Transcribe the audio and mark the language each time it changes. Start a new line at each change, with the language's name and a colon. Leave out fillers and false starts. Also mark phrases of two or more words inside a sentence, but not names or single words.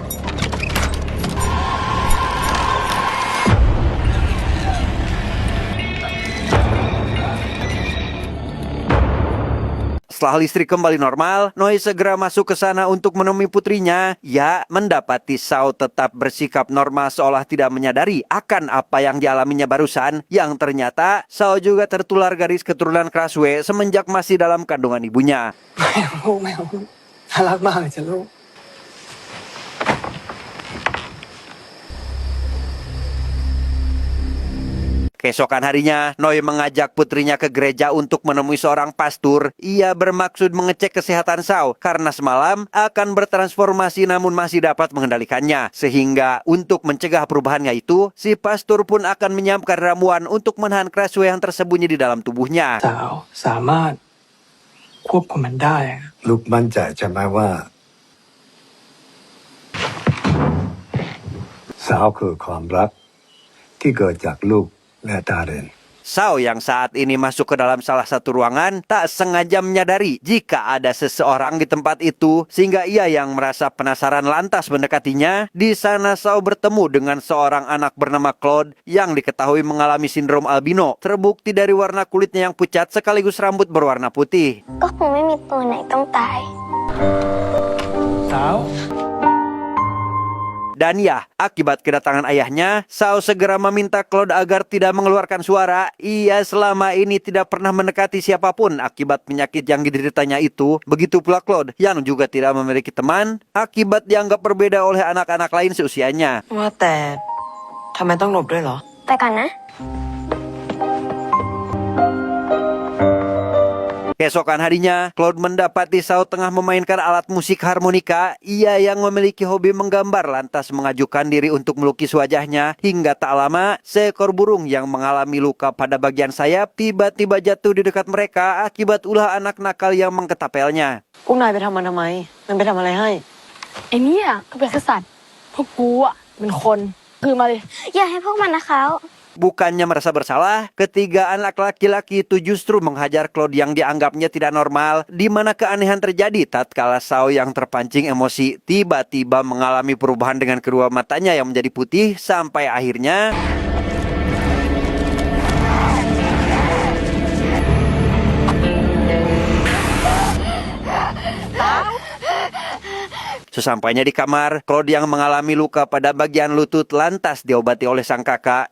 Indonesian: Setelah listrik kembali normal, Noi segera masuk ke sana untuk menemui putrinya. Ia mendapati Sao tetap bersikap normal seolah tidak menyadari akan apa yang dialaminya barusan. Yang ternyata Sao juga tertular garis keturunan keraswe semenjak masih dalam kandungan ibunya.
Thai: ไม่เอาลูกน่ารักมากเลยจ้ะลูก
Indonesian: Keesokan harinya, Noi mengajak putrinya ke gereja untuk menemui seorang pastor. Ia bermaksud mengecek kesehatan Sao karena semalam akan bertransformasi namun masih dapat mengendalikannya. Sehingga untuk mencegah perubahannya itu, si pastor pun akan menyiapkan ramuan untuk menahan keraswe yang tersembunyi di dalam tubuhnya.
Thai: สาวสามารถควบคุมมันได้อะ ลูกมั่นใจใช่ไหมว่าสาวคือความรักที่เกิดจากลูกและดาเรน
Indonesian: Sao yang saat ini masuk ke dalam salah satu ruangan tak sengaja menyadari jika ada seseorang di tempat itu, sehingga ia yang merasa penasaran lantas mendekatinya. Di sana Sao bertemu dengan seorang anak bernama Claude yang diketahui mengalami sindrom albino, terbukti dari warna kulitnya yang pucat sekaligus rambut berwarna putih.
Thai: ก็คงไม่มีตัวไหนต้องตาย สาว
Indonesian: Dan ya, akibat kedatangan ayahnya, Sao segera meminta Claude agar tidak mengeluarkan suara. Ia selama ini tidak pernah mendekati siapapun akibat penyakit yang dideritanya itu. Begitu pula Claude yang juga tidak memiliki teman akibat dianggap berbeda oleh anak-anak lain seusianya.
Thai: ว่าแต่ทำไมต้องหลบด้วยเหรอ ไปก่อนนะ
Indonesian: Keesokan harinya, Claude mendapati Sao tengah memainkan alat musik harmonika. Ia yang memiliki hobi menggambar lantas mengajukan diri untuk melukis wajahnya. Hingga tak lama, seekor burung yang mengalami luka pada bagian sayap tiba-tiba jatuh di dekat mereka akibat ulah anak nakal yang mengketapelnya.
Thai: พวกนายไปทำมันทำไม มันไปทำอะไรให้ ไอ้เนี่ยก็เป็นแค่สัตว์พวกกูอ่ะเป็นคนคือมาเลย อย่าให้พวกมันนะเขา
Indonesian: Bukannya merasa bersalah, ketiga anak laki-laki itu justru menghajar Claude yang dianggapnya tidak normal. Di mana keanehan terjadi tatkala Sao yang terpancing emosi tiba-tiba mengalami perubahan dengan kedua matanya yang menjadi putih sampai akhirnya sesampainya di kamar, Claude yang mengalami luka pada bagian lutut lantas diobati oleh sang kakak.